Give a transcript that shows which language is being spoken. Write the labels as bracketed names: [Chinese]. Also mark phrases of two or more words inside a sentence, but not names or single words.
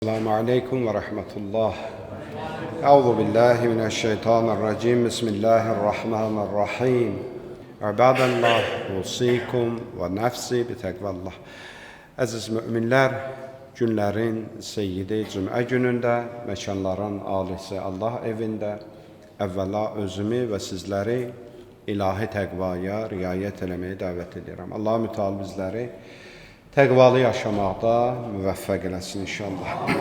[Arabic] السلام عليكم ورحمة الله. أعوذ بالله من الشيطان الرجيم. بسم الله الرحمن الرحيم. عباد الله أوصيكم ونفسي بتقوى الله. [Azerbaijani] Əziz müminlər, günlərin seyyidi cümə günündə, məkanların alisi Allah evində əvvəla özümü və sizləri ilahi təqvaya riayət eləməyə dəvət edirəm. Allah mütəal bizləri təqvalı yaşamaqda müvəffəq eləsin inşallah.